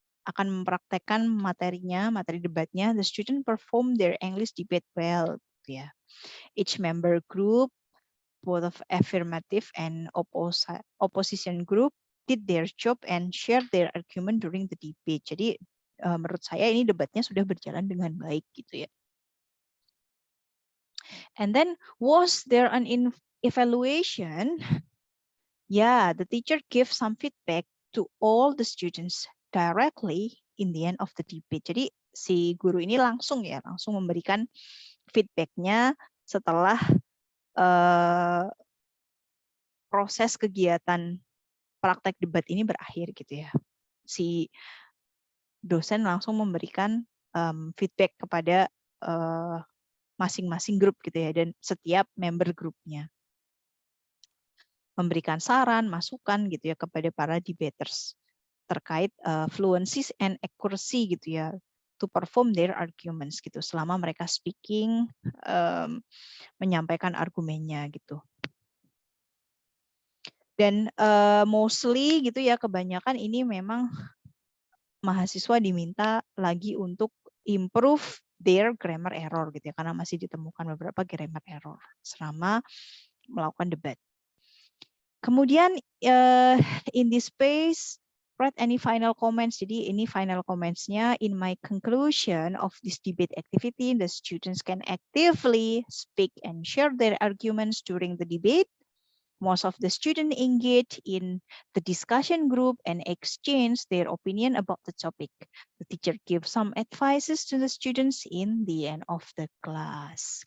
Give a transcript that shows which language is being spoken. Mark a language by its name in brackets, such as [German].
[Indonesian] Akan mempraktekkan materinya, materi debatnya. [English] The student perform their English debate well. [Indonesian] Gitu ya. [English] Each member group, both of affirmative and opposition group, did their job and shared their argument during the debate. [Indonesian] Jadi menurut saya ini debatnya sudah berjalan dengan baik gitu ya. [English] And then was there an evaluation? Yeah, the teacher gave some feedback to all the students directly in the end of the debate. [Indonesian] Jadi si guru ini langsung memberikan feedbacknya setelah proses kegiatan praktek debat ini berakhir gitu ya. Si dosen langsung memberikan feedback kepada masing-masing grup gitu ya, dan setiap member grupnya. Memberikan saran, masukan gitu ya kepada para debaters terkait [English] fluency and accuracy [Indonesian] gitu ya, [English] to perform their arguments [Indonesian] gitu selama mereka speaking, menyampaikan argumennya gitu. Dan mostly gitu ya, kebanyakan ini memang mahasiswa diminta lagi untuk [English] improve their grammar error [Indonesian] gitu ya, karena masih ditemukan beberapa grammar error selama melakukan debat. Kemudian [English] in this space, write any final comments. [Indonesian] Jadi ini final comments-nya. [English] In my conclusion of this debate activity, the students can actively speak and share their arguments during the debate. Most of the students engage in the discussion group and exchange their opinion about the topic. The teacher gives some advices to the students in the end of the class.